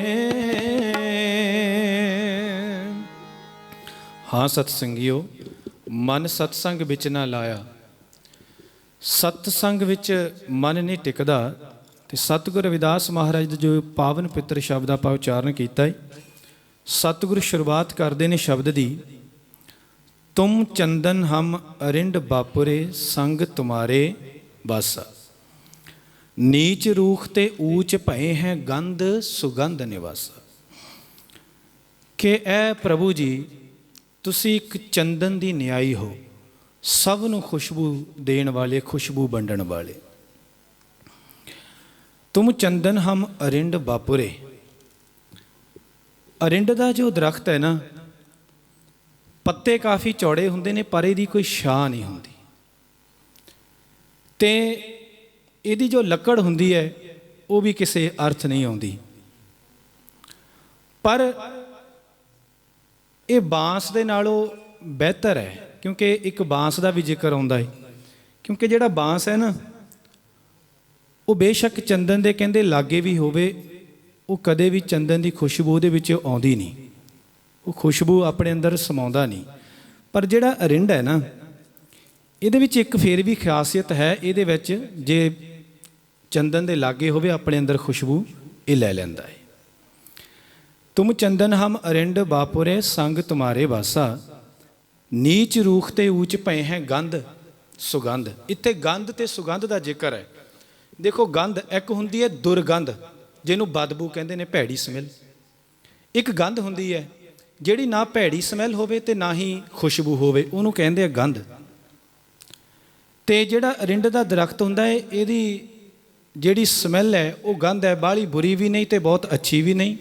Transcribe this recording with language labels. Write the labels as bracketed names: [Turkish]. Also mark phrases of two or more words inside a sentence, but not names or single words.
[Punjabi] ਹਾਂ ਸਤਸੰਗੀਓ, ਮਨ ਸਤਸੰਗ ਵਿਚ ਨਾ ਲਾਇਆ। ਸਤਸੰਗ ਵਿਚ ਮਨ ਨਹੀਂ ਟਿਕਦਾ। ਤੇ ਸਤਗੁਰ ਰਵਿਦਾਸ ਮਹਾਰਾਜ ਦੇ ਜੋ ਪਾਵਨ ਪਿਤਰ ਸ਼ਬਦ ਆਪਾਂ ਉਚਾਰਣ ਕੀਤਾ ਹੈ। ਸਤਗੁਰੂ ਸ਼ੁਰੂਆਤ ਕਰਤੇ ਨੇ ਸ਼ਬਦ ਦੀ, ਤੁਮ ਚੰਦਨ ਹਮ ਅਰਿੰਡ ਬਾਪੁਰੇ ਸੰਗ ਤੁਮ੍ਹਾਰੇ ਬਾਸਾ। ਨੀਚ ਰੂਖ ਤੇ ਊਚ ਭਏ ਹੈਂ ਗੰਧ ਸੁਗੰਧ ਨਿਵਾਸਾ। ਕਿ ਐ ਪ੍ਰਭੂ ਜੀ ਤੁਸੀ ਇਕ ਚੰਦਨ ਦੀ ਨਿਆਈਂ ਹੋ, ਸਭ ਨੂੰ ਖੁਸ਼ਬੂ ਦੇਣ ਵਾਲੇ, ਖੁਸ਼ਬੂ ਵੰਡਣ ਵਾਲੇ। ਤੁਮ ਚੰਦਨ ਹਮ ਅਰਿੰਡ ਬਾਪੁਰੇ। ਅਰਿੰਡ ਦਾ ਜੋ ਦਰਖ਼ਤ ਹੈ ਨਾ, ਪੱਤੇ ਕਾਫ਼ੀ ਚੌੜੇ ਹੁੰਦੇ ਨੇ ਪਰ ਇਹਦੀ ਕੋਈ ਛਾਂ ਨਹੀਂ ਹੁੰਦੀ। ਤੇ ਇਹਦੀ ਜੋ ਲੱਕੜ ਹੁੰਦੀ ਹੈ ਵੋ ਭੀ ਕਿਸੀ ਅਰਥ ਨਹੀਂ ਆਉਂਦੀ। ਪਰ ਯੇ ਬਾਂਸ ਦੇ ਨਾਲੋਂ ਬਿਹਤਰ ਹੈ, ਕਿਉਂਕਿ ਇਕ ਬਾਂਸ ਕਾ ਭੀ ਜ਼ਿਕਰ ਆਉਂਦਾ ਹੈ। ਕਿਉਂਕਿ ਜਿਹੜਾ ਬਾਂਸ ਹੈ ਨਾ, ਵੋ ਬੇਸ਼ੱਕ ਚੰਦਨ ਦੇ ਕਹਿੰਦੇ ਲਾਗੇ ਭੀ ਹੋਵੇ, ਵੋ ਕਦੇ ਭੀ ਚੰਦਨ ਕੀ ਖੁਸ਼ਬੂ ਦੇ ਵਿਚ ਆਉਂਦੀ ਨਹੀਂ, ਵੋ ਖੁਸ਼ਬੂ ਅਪਨੇ ਅੰਦਰ ਸਮਾਉਂਦਾ ਨਹੀਂ। ਪਰ ਜਿਹੜਾ ਅਰਿੰਡ ਹੈ ਨਾ, ਇਹਦੇ ਵਿਚ ਇਕ ਫੇਰ ਭੀ ਖ਼ਾਸੀਅਤ ਹੈ। ਇਹਦੇ ਵਿਚ ਜੇ ਚੰਦਨ ਦੇ ਲਾਗੇ ਹੋਵੇ ਅਪਨੇ ਅੰਦਰ ਖੁਸ਼ਬੂ ਯੇ ਲੈ ਲੈਂਦਾ ਹੈ। ਤੁਮ ਚੰਦਨ ਹਮ ਅਰਿੰਡ ਬਾਪੁਰੇ ਸੰਗ ਤੁਮ੍ਹਾਰੇ ਵਾਸਾ। ਨੀਚ ਰੂਖ ਤੇ ਊਚ ਪਏ ਹੈਂ ਗੰਧ ਸੁਗੰਧ। ਇੱਥੇ ਗੰਧ ਤੇ ਸੁਗੰਧ ਕਾ ਜ਼ਿਕਰ ਹੈ। ਦੇਖੋ ਗੰਧ ਇਕ ਹੁੰਦੀ ਹੈ ਦੁਰਗੰਧ, ਜਿਨ੍ਹੋਂ ਬਦਬੂ ਕਹਿਤੇ ਹੈਂ, ਭੈੜੀ ਸਮੈਲ। ਇਕ ਗੰਧ ਹੁੰਦੀ ਹੈ ਜਿਹੜੀ ਨਾ ਭੈੜੀ ਸਮੈਲ ਹੋਵੇ ਤੇ ਨਾ ਹੀ ਖੁਸ਼ਬੂ ਹੋਵੇ, ਉਹਨੂੰ ਕਹਿੰਦੇ ਆ ਗੰਧ। ਤੇ ਜਿਹੜਾ ਅਰਿੰਡ ਦਾ ਦਰਖ਼ਤ ਹੁੰਦਾ ਹੈ, ਇਹਦੀ ਜਿਹੜੀ ਸਮੈਲ ਹੈ ਵੋ ਗੰਧ ਹੈ, ਬਾਹਲੀ ਬੁਰੀ ਭੀ ਨਹੀਂ ਤੇ ਬਹੁਤ ਅੱਛੀ ਭੀ ਨਹੀਂ।